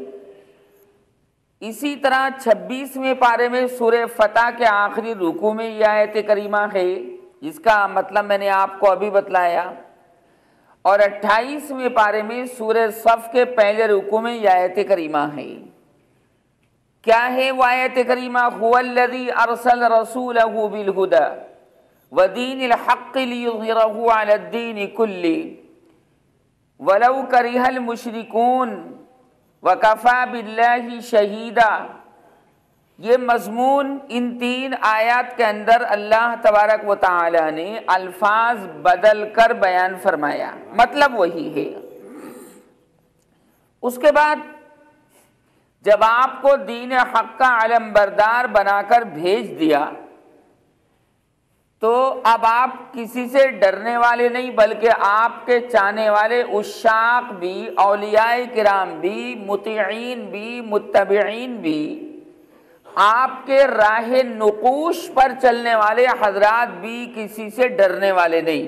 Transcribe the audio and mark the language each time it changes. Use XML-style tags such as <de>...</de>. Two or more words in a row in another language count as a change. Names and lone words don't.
<hi>इसी तरह 26वें पारे में सूरह फतह के आखिरी रुकू में यह आयत करीमा है, जिसका मतलब मैंने आपको अभी बतलाया। और 28वें पारे में सूरह सफ़ के पहले रुकू में यह आयत करीमा है। क्या है वो आयत करीमा?</hi> <ar>هُوَ الَّذِي أَرْسَلَ رَسُولَهُ بِالْهُدَىٰ وَدِينِ الْحَقِّ لِيُظْهِرَهُ عَلَى الدِّينِ كُلِّهِ وَلَوْ كَرِهَ الْمُشْرِكُونَ وَكَفَىٰ بِاللَّهِ شَهِيدًا.</ar> <hi>ये मज़मून इन 3 आयत के अंदर अल्लाह तबारक व तआला ने अल्फाज बदल कर बयान फरमाया, मतलब वही है। उसके बाद जब आपको दीन हक़ का अलम बरदार बनाकर भेज दिया तो अब आप किसी से डरने वाले नहीं, बल्कि आपके चाहने वाले उशाक भी, औलियाए किराम भी, मुतीईन भी, मुत्तबईन भी, आपके राहे नुकूश पर चलने वाले हजरात भी किसी से डरने वाले नहीं।</hi>